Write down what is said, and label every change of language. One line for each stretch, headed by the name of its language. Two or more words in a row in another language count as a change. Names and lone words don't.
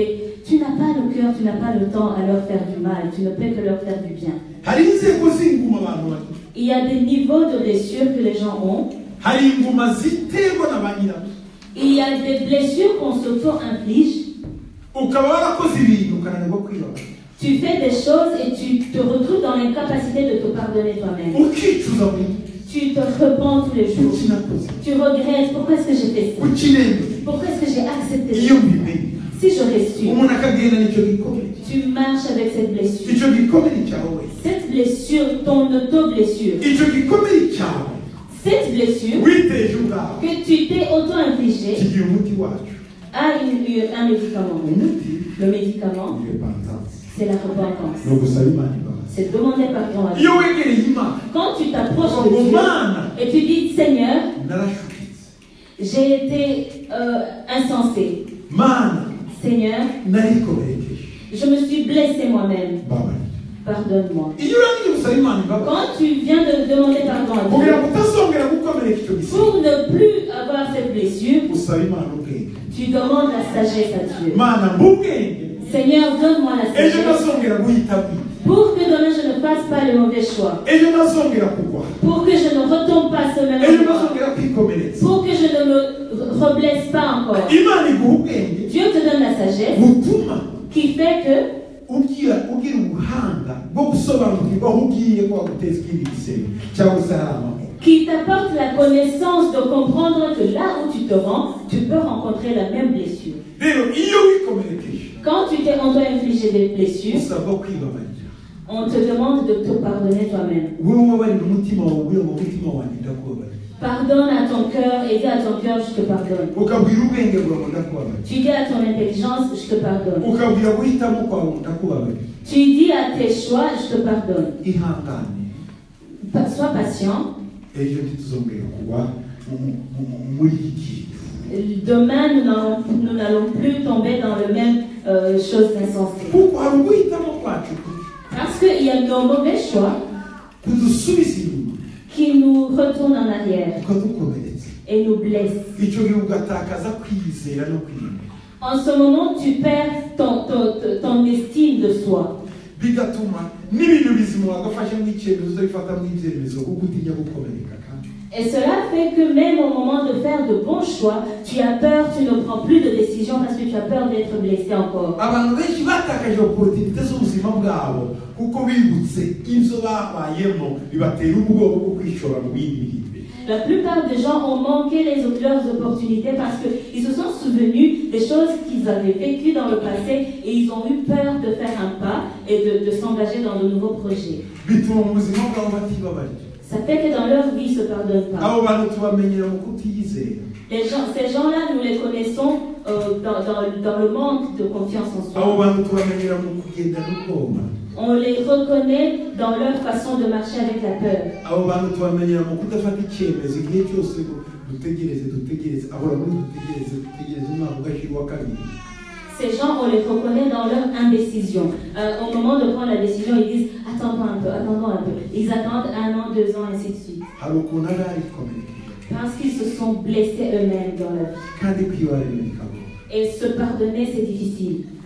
French: Tu n'as pas le cœur, tu n'as pas le temps à leur faire du mal, tu ne peux que leur faire du bien.
Kinyarwanda: hari inzego z'inguma abantu bafite,
French: Il y a des niveaux de blessures que les gens ont.
Kinyarwanda: hari inguma ziterwa na ba nyirazo.
French: Il y a des blessures qu'on s'auto-inflige.
Kinyarwanda: ukaba warakoze ibintu ukananirwa kwibabara
French: Tu fais des choses et tu te retrouves dans l'incapacité de te pardonner toi-même.
Kinyarwanda: ukicuza buri
French: Tu te repens tous les jours.
Kinyarwanda: ukinakoze
French: Tu regrettes pourquoi est-ce que j'ai fait ça?
Kinyarwanda: ukirenga
French: Pourquoi est-ce que j'ai accepté
Kinyarwanda: iyo
French: ça?
Kinyarwanda: mbimenye
French: Si j'aurais su,
Kinyarwanda: umuntu akagenda n'icyo gikomere
French: tu marches avec cette blessure.
Kinyarwanda: icyo gikomere cyawe
French: Cette blessure, ton auto-blessure.
Kinyarwanda: icyo gikomere cyawe
French: Cette blessure
Kinyarwanda: witeje ubwawe
French: que tu t'es auto-infligée
Kinyarwanda: kigira umuti wacu
French: a un médicament.
Kinyarwanda: umuti
French: Le médicament,
Kinyarwanda: ni repentance
French: c'est la repentance.
Kinyarwanda: ni ugusaba imana imbabazi
French: C'est demander pardon à Dieu.
Kinyarwanda: iyo wegereye imana
French: Quand tu t'approches
Kinyarwanda: ngo
French: de Dieu
Kinyarwanda: mana
French: et tu dis Seigneur,
Kinyarwanda: narashukitse
French: j'ai été insensé.
Kinyarwanda: mana
French: Seigneur,
Kinyarwanda: narikomerekeje
French: je me suis blessé moi-même.
Kinyarwanda: mbabarira
French: Pardonne-moi.
Kinyarwanda: iyo urangije gusaba imana imbabazi
French: Quand tu viens de demander pardon à
Kinyarwanda: kugira
French: Dieu,
Kinyarwanda: ngo utazongera gukomereka icyo gisiga
French: pour ne plus avoir cette blessure,
Kinyarwanda: usaba imana ubwenge
French: tu demandes la sagesse à Dieu.
Kinyarwanda: mana mbubwenge
French: Seigneur, donne-moi la
Kinyarwanda: ejo
French: sagesse
Kinyarwanda: ntazongera guhitamo
French: pour que demain je ne fasse pas le mauvais choix.
Kinyarwanda: ejo ntazongera kugwa
French: Pour que je ne retombe pas ce même
Kinyarwanda: ejo
French: endroit.
Kinyarwanda: ntazongera kwikomeretsa
French: Pour que je ne me reblesse pas encore.
Kinyarwanda: imana iguha ubwenge
French: Dieu te donne la sagesse
Kinyarwanda: butuma
French: qui fait que
Kinyarwanda: ugira ubuhanga bwo gusobanukirwa aho ugiye ko waguteza ikindi gisebe cyangwa se hari amahoro
French: qui t'apporte la connaissance de comprendre que là où tu te rends, tu peux rencontrer la même blessure.
Kinyarwanda: rero iyo wikomerekeje
French: Quand tu t'es auto-infligé des blessures,
Kinyarwanda: usabwa kwibabarira
French: on te demande de te pardonner toi-même.
Kinyarwanda: wowe ubabarira umutima wawe ubwira ngo umutima wanjye ndakubabarira
French: Pardonne à ton cœur et dis à ton cœur, je te pardonne.
Kinyarwanda: ukabwira ubwenge bwawe ngo ndakubabarira
French: Tu dis à ton intelligence, je te pardonne.
Kinyarwanda: ukabwira guhitamo kwawe ngo ndakubabarira
French: Tu dis à tes choix, je te pardonne.
Kinyarwanda: ihangane
French: Sois patient.
Kinyarwanda: ejo ntituzongera kugwa muri iki kintu
French: Demain, nous n'allons plus tomber dans le même chose insensée.
Kinyarwanda: kuko hari uguhitamo kwacu
French: Parce qu'il y a nos mauvais choix
Kinyarwanda: kudusubiza inyuma
French: qui nous retournent en arrière
Kinyarwanda: ukadukomeretsa
French: et nous blessent.
Kinyarwanda: icyo gihe ugatakaza kwizera no kwiyemera
French: En ce moment, tu perds ton estime de soi.
Kinyarwanda: bigatuma n'ibintu bizima wagafashe nk'icyemezo bifata nk'ibyemezo kuko utinya gukomereka kandi
French: Et cela fait que même au moment de faire de bons choix, tu as peur, tu ne prends plus de décision parce que tu as peur d'être blessé encore.
Kinyarwanda: abantu benshi batakaje oporutinite z'ubuzima bwabo kuko bibutse ibyo babayemo bibatera ubwoba bwo kwishora mu bindi biri imbere.
French: La plupart des gens ont manqué leurs opportunités parce qu'ils se sont souvenus des choses qu'ils avaient vécues dans le passé et ils ont eu peur de faire un pas et de s'engager dans de nouveaux projets.
Kinyarwanda: bituma mu buzima bwabo batibabarira
French: Ça fait que dans leur vie, ils ne se pardonnent pas.
Kinyarwanda: abo bantu tubamenyera mu kutiyizera
French: Ces gens-là, nous les connaissons dans le manque de confiance en
Kinyarwanda: abo
French: soi.
Kinyarwanda: bantu tubamenyera mu kugenda n'ubwoba
French: On les reconnaît dans leur façon de marcher avec la peur.
Kinyarwanda: abo bantu tubamenyera mu kudafata icyemezo igihe cyose ngo dutegereze ahora muri dutegereze umwaka ugashira uwa kabiri.
French: Ces gens, on les reconnaît dans leur indécision. Au moment de prendre la décision, ils disent attendons un peu. Ils attendent 1 an, 2 ans, ainsi de suite.
Kinyarwanda: hari ukuntu aba yarikomerekeje
French: Parce qu'ils se sont blessés eux-mêmes dans la vie.
Kinyarwanda: kandi kwibarira bikaba
French: Et se pardonner, c'est difficile.